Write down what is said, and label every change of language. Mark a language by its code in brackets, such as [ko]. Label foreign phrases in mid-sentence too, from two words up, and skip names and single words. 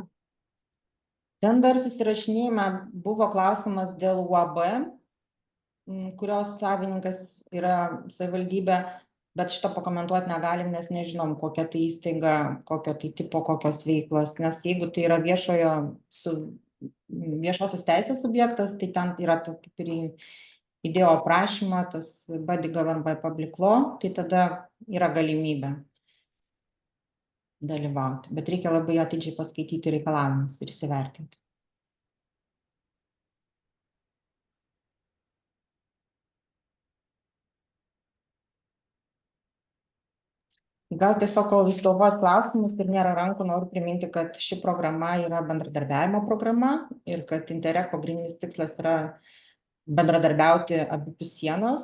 [lt] Ten dar susirašinėjime buvo klausimas dėl UAB, kurios savininkas yra savivaldybė, bet šito pakomentuoti negalim, nes nežinom, kokia tai įstaiga, kokio tai tipo, kokios veiklos, nes jeigu tai yra viešosios teisės subjektas, tai ten yra kaip ir įdėjo aprašymą, tas [en] body governed by public law, [lt] tai tada yra galimybė dalyvauti, bet reikia labai atidžiai paskaityti reikalavimus ir įsivertinti. Gal tiesiog, kol jūs galvojat klausimus ir nėra rankų, noriu priminti, kad ši programa yra bendradarbiavimo programa ir kad Interreg pagrindinis tikslas yra bendradarbiauti abipus sienos.